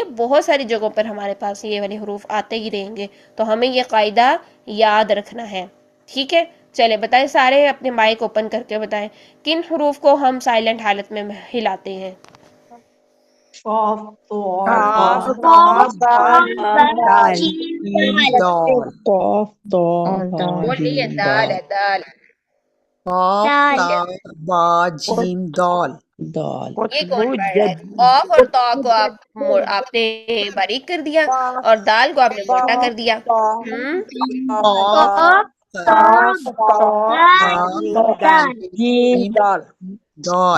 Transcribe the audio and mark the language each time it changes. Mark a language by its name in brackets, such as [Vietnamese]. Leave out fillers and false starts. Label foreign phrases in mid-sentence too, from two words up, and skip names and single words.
[Urdu] بہت ساری جگہوں پر ہمارے پاس یہ والے حروف آتے ہی رہیں گے، تو ہمیں یہ قاعدہ یاد رکھنا ہے. ٹھیک ہے؟ چلے بتائیں، سارے اپنے [English] mic open [Urdu] کر کے بتائیں کن حروف کو ہم سائلنٹ حالت میں ہلاتے ہیں. قاف تو قاف با با دال جیم دال، قاف طا با بولیے، جیم دال دال، ہے، دال. قاف ٹھیک ہے، تا با جیم دال. دال. یہ کون پڑھ رہا ہے؟ قاف اور طا کو آپ نے باریک کر دیا اور دال کو آپ نے موٹا کر دیا. قاف تا با جیم جیم دال. دال